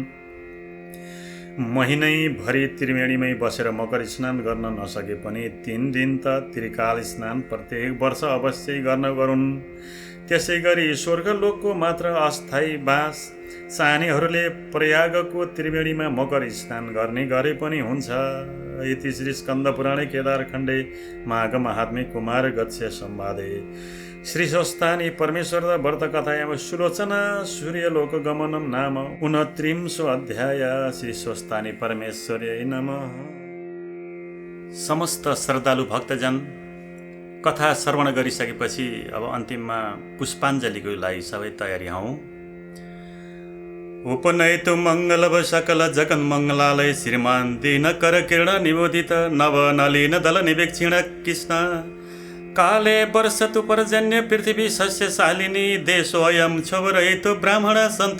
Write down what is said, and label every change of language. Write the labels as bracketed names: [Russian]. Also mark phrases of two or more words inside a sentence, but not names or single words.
[Nepali] महिनैभरि त्रिवेणीमै बसेर मकर स्नान गर्न नसके पनि 3 दिन त त्रिकाल स्नान प्रत्येक वर्ष अवश्य गर्न गरून्। त्यसै गरी स्वर्गलोकको मात्र अस्थायी बास चाहनेहरूले प्रयागको त्रिवेणीमा मकर स्नान गर्ने गरे पनि हुन्छ। [Sanskrit] इति श्री स्कन्द पुराणे केदारखण्डे माघ महात्म्ये कुमार गत्स्य संवादे श्री स्वस्तानि परमेश्वर व्रत कथायां सुलोचना सूर्यलोक गमनम नाम 29 अध्याय। श्री स्वस्तानि परमेश्वर्यै नमः। [Nepali] समस्त श्रद्धालु भक्तजन, कथा श्रवण गरिसकेपछि अब अन्तिममा पुष्पाञ्जलीको लागि सबै तयारी हौँ। [Sanskrit] उपनयतु मङ्गलव सकल जगन् मङ्गलालय श्रीमान दिनकर किरण निबोधित नव नलिन दल निवेक्षिण कृष्ण काले वर्षतु पर्जन्य पृथ्वी सस्यशालिनी देशोऽयं क्षोभरहितो ब्राह्मण सन्तु